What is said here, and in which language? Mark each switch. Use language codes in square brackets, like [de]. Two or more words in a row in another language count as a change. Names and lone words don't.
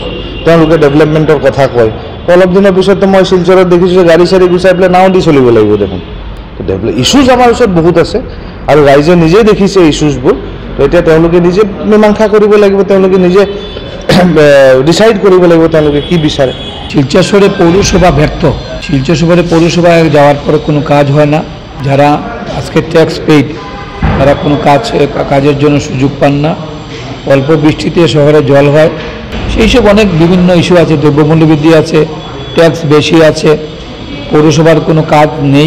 [as] তেওঁলোকে ডেভেলপমেণ্টৰ কথা কয়, অলপ দিনৰ পিছততো মই শিলচৰত দেখিছোঁ যে গাড়ী চাড়ী গুচাই পেলাই নাও দি চলিব লাগিব দেখোন। ইছ্যুজ আমাৰ ওচৰত বহুত আছে আৰু ৰাইজে নিজেই দেখিছে ইছ্যুজবোৰ। তো এতিয়া তেওঁলোকে নিজে মীমাংসা কৰিব লাগিব, তেওঁলোকে নিজে ডিসাইড কৰিব লাগিব তেওঁলোকে কি বিচাৰে। [bn] শিলচর শহরে পৌরসভা ব্যর্থ। শিলচর শহরে পৌরসভায় যাওয়ার পরে কোনো কাজ হয় না। যারা আজকে [en] tax paid [bn] তারা কোনো কাজের জন্য সুযোগ পান না। অল্প বৃষ্টিতে শহরে জল হয়, সেই সব অনেক বিভিন্ন ইস্যু আছে। দ্রব্যমূল্য বৃদ্ধি আছে, ট্যাক্স বেশি আছে, পৌরসভার কোনো কাজ নেই।